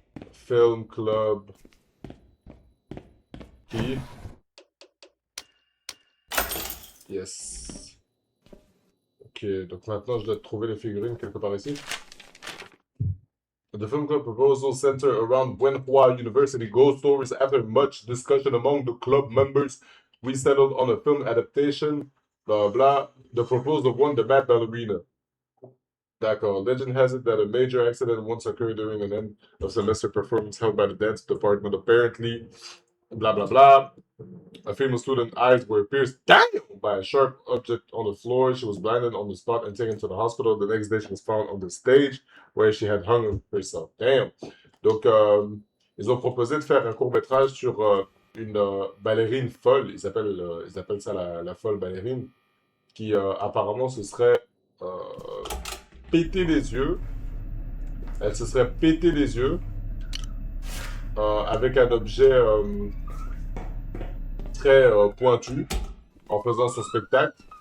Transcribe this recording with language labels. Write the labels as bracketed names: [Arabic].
[English] Film Club Key. Yes. [French] Ok, donc maintenant je dois trouver les figurines quelque part ici. [English] The film club proposal center around Wenhua University ghost stories. After much discussion among the club members, we settled on a film adaptation. Blah blah. The proposal won the Mad Ballerina. [French] D'accord. [English] Legend has it that a major accident once occurred during an end of semester performance held by the dance department. Apparently, blah blah blah. A female student's eyes were pierced by a sharp object on the floor. She was blinded on the spot and taken to the hospital. The next day, she was found on the stage where she had hung herself. Damn. [French] Donc, ils ont proposé de faire un court-métrage sur une ballerine folle. Ils appellent ça la folle ballerine. Qui apparemment se serait pété les yeux. Elle se serait pété les yeux avec un objet très pointu en faisant ce spectacle.